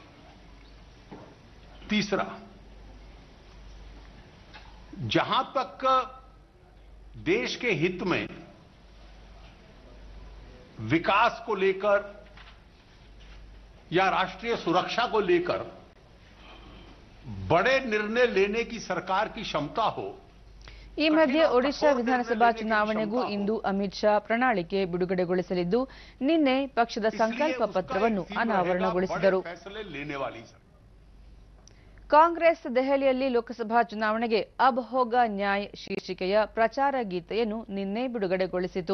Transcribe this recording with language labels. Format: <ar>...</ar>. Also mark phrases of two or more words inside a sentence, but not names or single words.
<hi>तीसरा, जहां तक देश के हित में विकास को लेकर या राष्ट्रीय सुरक्षा को लेकर बड़े निर्णय लेने की सरकार की क्षमता हो.</hi> <kn>ಈ ಮಧ್ಯೆ ಒಡಿಶಾ ವಿಧಾನಸಭಾ ಚುನಾವಣೆಗೂ ಇಂದು ಅಮಿತ್ ಶಾ ಪ್ರಣಾಳಿಕೆ ಬಿಡುಗಡೆಗೊಳಿಸಲಿದ್ದು, ನಿನ್ನೆ ಪಕ್ಷದ ಸಂಕಲ್ಪ ಪತ್ರವನ್ನು ಅನಾವರಣಗೊಳಿಸಿದರು. ಕಾಂಗ್ರೆಸ್ ದೆಹಲಿಯಲ್ಲಿ ಲೋಕಸಭಾ ಚುನಾವಣೆಗೆ ಅಬ್ ಹೋಗಾ ನ್ಯಾಯ್ ಶೀರ್ಷಿಕೆಯ ಪ್ರಚಾರ ಗೀತೆಯನ್ನು ನಿನ್ನೆ ಬಿಡುಗಡೆಗೊಳಿಸಿತು.</kn>